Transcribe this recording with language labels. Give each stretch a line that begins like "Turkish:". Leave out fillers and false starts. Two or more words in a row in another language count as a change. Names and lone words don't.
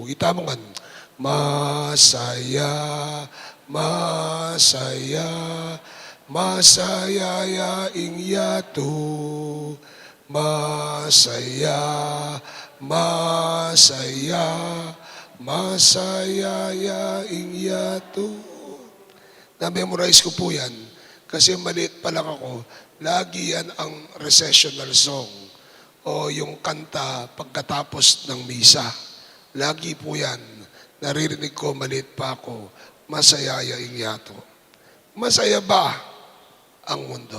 Pampanga: Itamongan, "Masaya, masaya, masaya yaing yato, masaya, masaya, masaya yaing yato."
Filipino: Na-memorize ko po yan kasi maliit pa lang ako. Lagi yan ang
English: recessional song
Filipino: o yung kanta pagkatapos ng misa. Lagi po yan. Naririnig ko maliit pa ako.
Pampanga: Masaya yaing yato.
Filipino: Masaya ba ang mundo?